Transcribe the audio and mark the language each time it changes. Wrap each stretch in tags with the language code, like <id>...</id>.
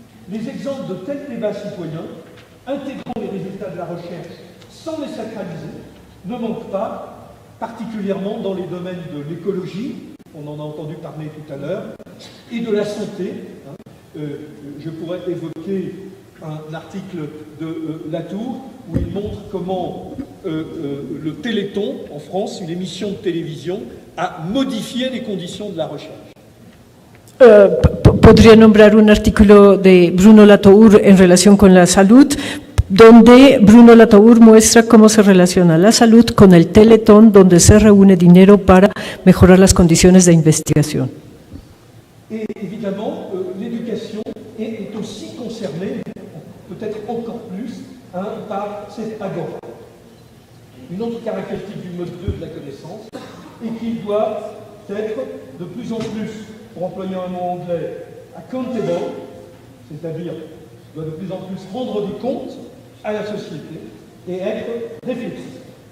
<fr>Les exemples de tels débats citoyens, intégrant les résultats de la recherche sans les sacraliser, ne manquent pas, particulièrement dans les domaines de l'écologie, on en a entendu parler tout à l'heure, et de la santé. Je pourrais évoquer un article de Latour où il montre comment le Téléthon, en France, une émission de télévision, a modifié les conditions de la recherche.</fr> <es>Podría nombrar un artículo de Bruno Latour en relación con la salud, donde Bruno Latour muestra cómo se relaciona la salud con el Teletón, donde se reúne dinero para mejorar las condiciones de investigación.</es> <fr>Et évidemment, l'éducation est aussi concernée, peut-être encore plus, par cette agora. Une autre caractéristique du mode 2 de la connaissance est qu'il doit être de plus en plus, pour employer un mot anglais, accountable, c'est-à-dire doit de plus en plus rendre des comptes à la société et être réflexif.</fr>